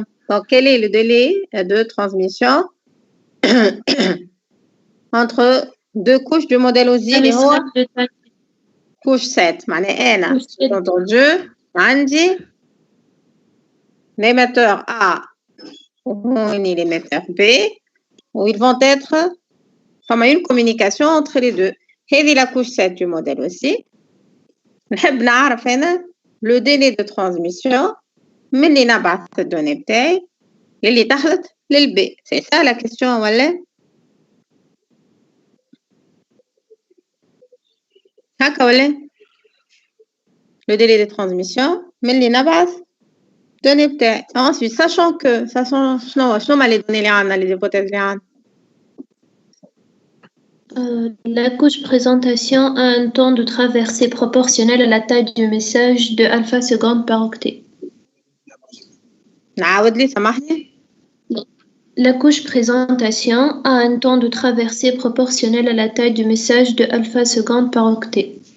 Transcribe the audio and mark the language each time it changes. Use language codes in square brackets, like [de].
[fr] Donc, quel est le délai de transmission entre deux couches du modèle OSI couche 7 [ar] معناها أنا [fr] entendu [ar] عندي [fr] l'émetteur A ou l'émetteur B où ils vont être comme une communication entre les deux. هذه la couche 7 du modèle aussi. [ar] نحب نعرف أنا [fr] le délai de transmission [ar] من اللي نبعث الدوني بتاعي للي دخلت للبي. [fr] C'est ça la question [ar] ولا؟ هكا ولا؟ [fr] le délai de transmission [ar] من اللي نبعث [fr] données بتاعي. Ensuite, sachant [ar] شنو هما [fr] les données [ar] اللي عندنا, [fr] les hypothèses اللي عندنا. La couche présentation a un temps de traversée proportionnel à la taille du message de alpha seconde par octet. [ar] نعاود لي سامحني. [fr] La couche présentation a un temps de traversée proportionnel à la taille du message de alpha seconde par octet.